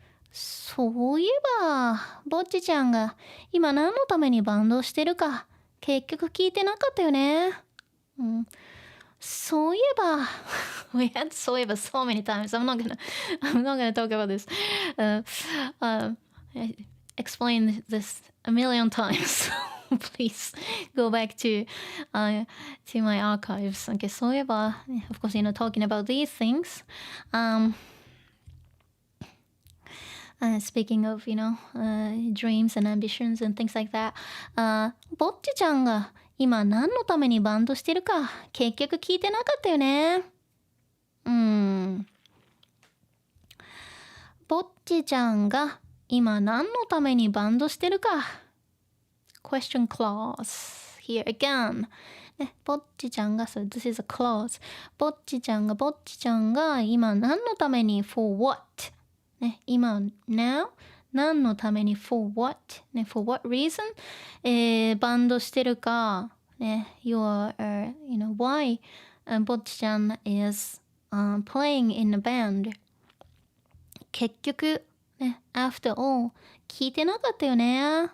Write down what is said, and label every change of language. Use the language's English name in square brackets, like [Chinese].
[Japanese] そういえば、ぼっちちゃんが今何のためにバンドをしてるか結局聞いてなかったよね。そういえば [English] we had そういえば so many times. I'm not gonna talk about this. I explained this a million times. Please go back to my archives. Okay, [Japanese] そういえば [English] of course, talking about these things. Speaking of, dreams and ambitions and things like that. [Japanese] ぼっちちゃんが今何のためにバンドしてるか結局聞いてなかったよね。ぼっちちゃんが今何のためにバンドしてるか。 [English] Question clause here again. [Japanese] ね、ぼっちちゃんが、 [English] so this is a clause. [Japanese] ぼっちちゃんが今何のために [English] for what? [Japanese] ね、今 [English] now [Japanese] 何のために [English] for what? ね、for what reason? [Japanese] バンドしてるか、ね、 [English] your, you know, why ぼっちちゃん is playing in a band. [Japanese] 結局、ね、 [English] after all [Japanese] 聞いてなかったよね。